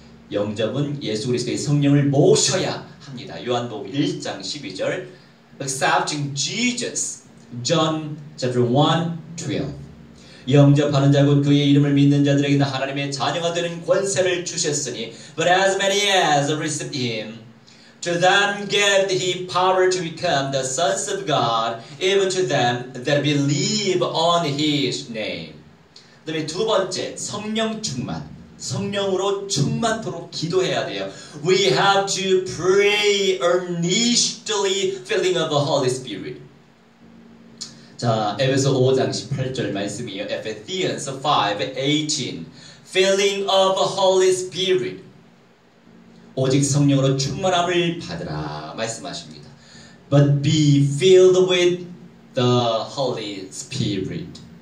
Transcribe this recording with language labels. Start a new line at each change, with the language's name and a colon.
Korean: 영접은 예수 그리스도의 성령을 모셔야 합니다. 요한복음 1장 12절
English: Accepting Jesus, John chapter 1:12.
Korean: 영접하는 자고 그의 이름을 믿는 자들에게는 하나님의 자녀가 되는 권세를 주셨으니
English: But as many as received him, to them gave he power to become the sons of God, even to them that believe on his name.
Korean: 그 다음에 두 번째, 성령 충만. 성령으로 충만토록 기도해야 돼요.
English: We have to pray earnestly, filling of the Holy Spirit.
Korean: 자, 에베소 5장 18절 말씀이에요.
English: Ephesians 5:18. Filling of the Holy Spirit.
Korean: 오직 성령으로 충만함을 받으라 말씀하십니다.
English: But be filled with the Holy Spirit.